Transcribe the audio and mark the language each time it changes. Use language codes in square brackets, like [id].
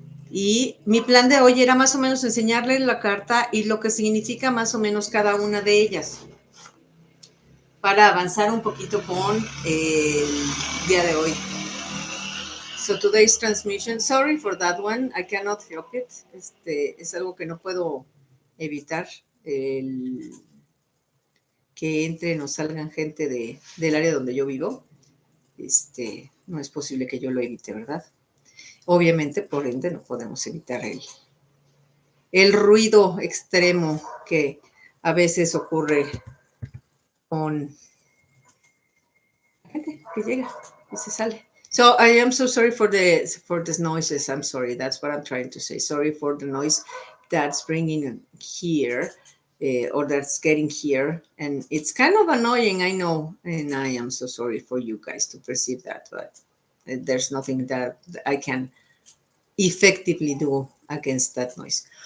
[es] Y mi plan de hoy era más o menos enseñarles la carta y lo que significa más o menos cada una de ellas, para avanzar un poquito con el día de hoy. [en] So today's transmission, sorry for that one, I cannot help it. [es] Es algo que no puedo evitar, el que entren o salgan gente del área donde yo vivo. No es posible que yo lo evite, ¿verdad? Obviamente, por ende, no podemos evitar el ruido extremo que a veces ocurre con la gente que llega y se sale. [en] So I am so sorry for these noises. I'm sorry. That's what I'm trying to say. Sorry for the noise that's bringing here. or that's getting here. And it's kind of annoying, I know, and I am so sorry for you guys to perceive that, but there's nothing that I can effectively do against that noise.